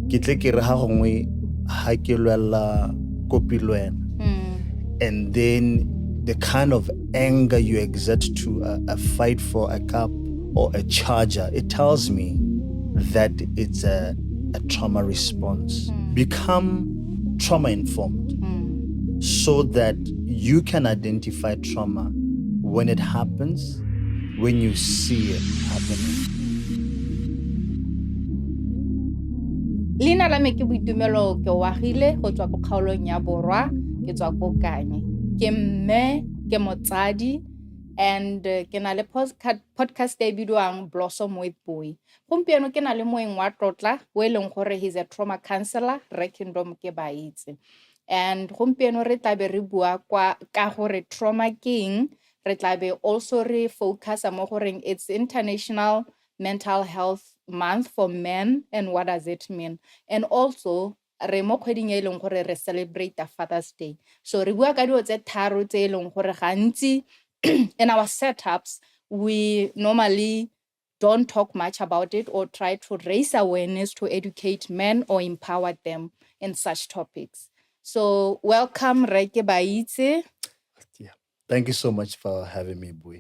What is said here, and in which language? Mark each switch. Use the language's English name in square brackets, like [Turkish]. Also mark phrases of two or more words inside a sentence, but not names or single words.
[English] And then the kind of anger you exert to a fight for a cup or a charger, it tells me that it's a trauma response. Become trauma informed so that you can identify trauma when it happens, when you see it happening. [Tswana] Leina la me ke Boitumelo Keoagile go tswa ko kgaolong ya Borwa ke tswa ko Kanye. Ke mme ke motsadi and ke na le podcast e bidiwang Blossom with Boy. Gompieno ke na le moeng wa tlotla o eleng gore [English] he's a trauma counselor [Tswana] re Kingdom Kebaitse. And gompieno re tla be re bua ka gore trauma ke eng. Re tla be [English] also [Tswana] re focus mo goreng [English] it's International Mental Health Month for Men and what does it mean. And also [Tswana] re mo kgweding e leng gore re [English] celebrate the Father's Day. So [Tswana] re bua ka dilo tse tharo tse leng gore gantsi [English] in our setups we normally don't talk much about it or try to raise awareness to educate men or empower them in such topics. So welcome Re Kebaitse. Thank you so much for having me, Boy.